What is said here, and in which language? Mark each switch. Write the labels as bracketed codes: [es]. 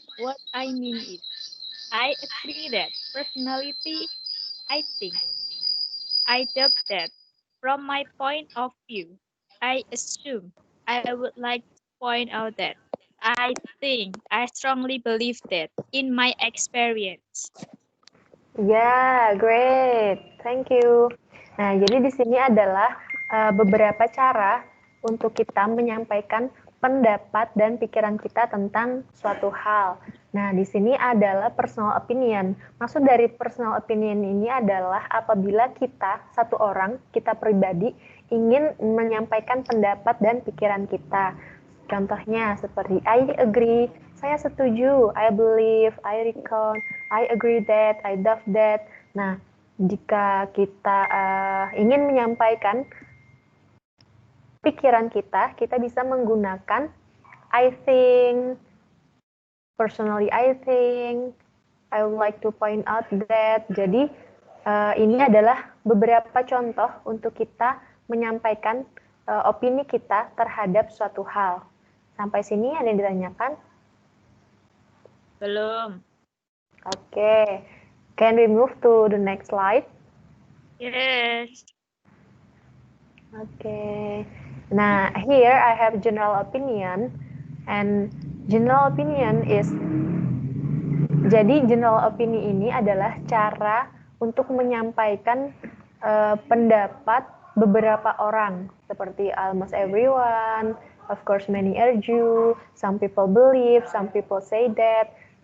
[en] What I mean is, I agree that personality, I think. I doubt that. From my point of view, I assume. I would like to point out that I think, I strongly believe that in my experience. Ya, great. Thank you. [id] Nah, jadi di sini adalah beberapa cara untuk kita menyampaikan pendapat dan pikiran kita tentang suatu hal. Nah, di sini adalah personal opinion. Maksud dari personal opinion ini adalah apabila kita, satu orang, kita pribadi, ingin menyampaikan pendapat dan pikiran kita. Contohnya seperti [en] I agree, [id] saya setuju, [en] I believe, I reckon, I agree that, I doubt that. [id] Nah, jika kita ingin menyampaikan pikiran kita bisa menggunakan [en] I think, personally I think, I would like to point out that. [id] Jadi, ini adalah beberapa contoh untuk kita menyampaikan opini kita terhadap suatu hal. Sampai sini ada yang ditanyakan? Belum. Oke. [en] Can we move to the next slide? Yes. Okay. Nah, here I have general opinion, and general opinion is, [id] jadi general opinion ini adalah cara untuk menyampaikan pendapat beberapa orang, seperti [en] almost everyone, of course many argue, some people believe, some people say that.